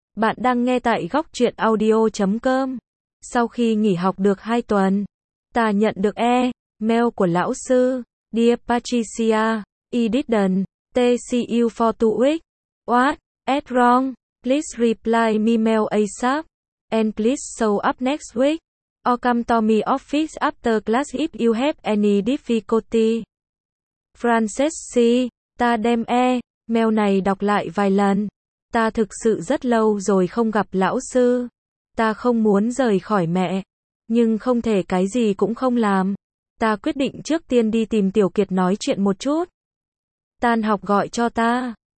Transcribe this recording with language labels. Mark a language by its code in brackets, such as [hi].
[vi] Bạn đang nghe tại góc truyện audio.com. Sau khi nghỉ học được 2 tuần, ta nhận được email của lão sư. [en] Dear Patricia, I didn't see you for 2 weeks. What is wrong? Please reply me email ASAP. And please show up next week. Or come to me office after class if you have any difficulty. Frances C. [vi] Ta đem email này đọc lại vài lần. Ta thực sự rất lâu rồi không gặp lão sư. Ta không muốn rời khỏi mẹ. Nhưng không thể cái gì cũng không làm. Ta quyết định trước tiên đi tìm Tiểu Kiệt nói chuyện một chút. Tan học gọi cho ta.